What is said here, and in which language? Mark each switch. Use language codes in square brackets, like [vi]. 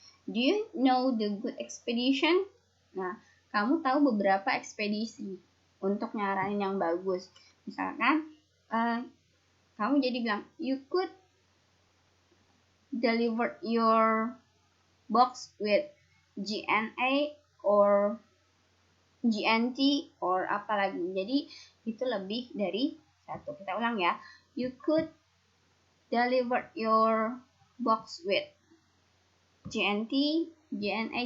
[en] Do you know the good expedition? [id] Nah, kamu tahu beberapa ekspedisi untuk nyaranin yang bagus. Misalkan, kamu jadi bilang, [en] you could deliver your box with GNA or GNT or [id] apa lagi. Jadi itu lebih dari satu. Kita ulang ya. [en] You could deliver your box with GNT, GNA.